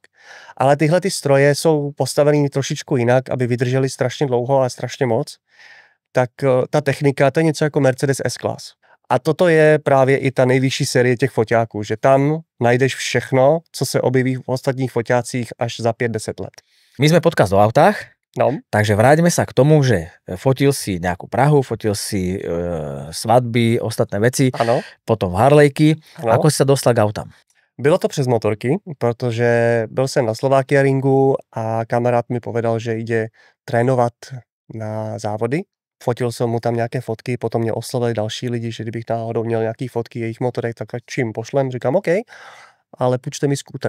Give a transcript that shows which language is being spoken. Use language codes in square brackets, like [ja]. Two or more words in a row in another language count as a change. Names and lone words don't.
[cs] Ale tyhle ty stroje jsou postavený trošičku jinak, aby vydržely strašně dlouho a strašně moc. Tak ta technika, to je něco jako Mercedes S-Class. A toto je právě i ta nejvyšší série těch foťáků, že tam najdeš všechno, co se objeví v ostatních foťácích až za 5-10 let. [sk] My sme podcast o autách. No. Takže vráťme sa k tomu, že fotil si nejakú Prahu, fotil si svadby, ostatné veci, [cs] ano. [sk] Potom Harlejky. [cs] Ano. [sk] Ako si sa dostal k autám? [cs] Bylo to přes motorky, protože byl jsem na Slovakia ringu a kamarád mi povedal, že jde trénovat na závody. Fotil jsem mu tam nějaké fotky, potom mě oslovili další lidi, že kdybych náhodou měl nějaký fotky jejich motorek, tak čím pošlem, říkám OK, ale půjčte mi skútr.